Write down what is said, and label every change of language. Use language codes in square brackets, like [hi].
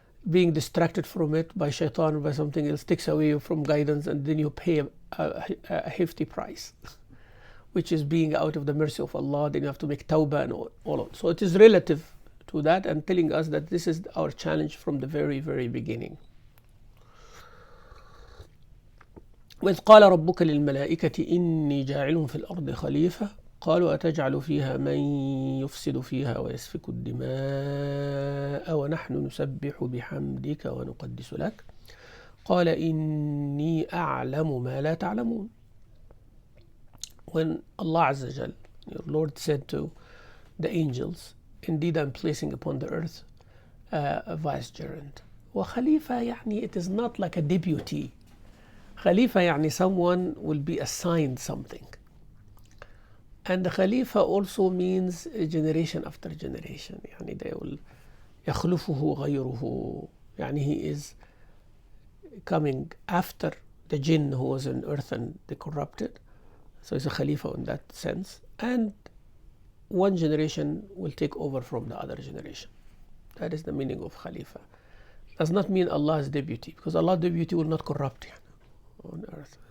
[en] Being distracted from it by shaitan or by something else takes away from guidance, and then you pay a hefty price, which is being out of the mercy of Allah. Then you have to make tawbah and all of it. So it is relative to that and telling us that this is our challenge from the very, very beginning. [ar] وإذ قال ربك للملائكة إني جاعل في الأرض خليفة قالوا أتجعل فيها من يفسد فيها ويسفك الدماء ونحن نسبح بحمدك ونقدس لك قال إني أعلم ما لا تعلمون. [en] When Allah Azza wa Jal, your Lord, said to the angels, indeed I'm placing upon the earth a vicegerent. [ar] وخليفة يعني [en] it is not like a deputy. Khalifa يعني someone will be assigned something. And the Khalifa also means generation after generation. [ar] يعني [en] they will [ar] يخلفه غيره. [en] يعني he is coming after the jinn who was on earth and they corrupted. So he's a Khalifa in that sense. And one generation will take over from the other generation. That is the meaning of Khalifa. Does not mean Allah's deputy, because Allah's deputy will not corrupt on earth.